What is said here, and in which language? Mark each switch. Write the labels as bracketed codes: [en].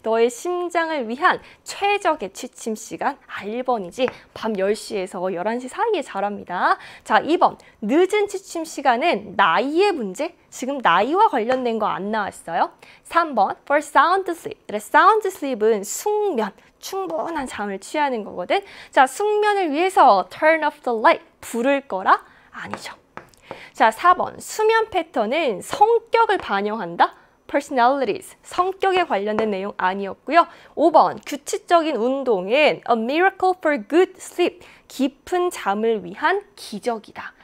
[ko] 너의 심장을 위한 최적의 취침 시간. 1번이지. 밤 10시에서 11시 사이에 자랍니다. 자, 2번 늦은 취침 시간은 나이의 문제? 지금 나이와 관련된 거 안 나왔어요. 3번 [en] for sound sleep. sound sleep [ko] 은 숙면. 충분한 잠을 취하는 거거든. 자, 숙면을 위해서 [en] turn off the light. [ko] 불을 꺼라? 아니죠. 자, 4번 수면 패턴은 성격을 반영한다? personalities, 성격에 관련된 내용 아니었고요. 5번 규칙적인 운동은 [en] a miracle for good sleep, [ko] 깊은 잠을 위한 기적이다.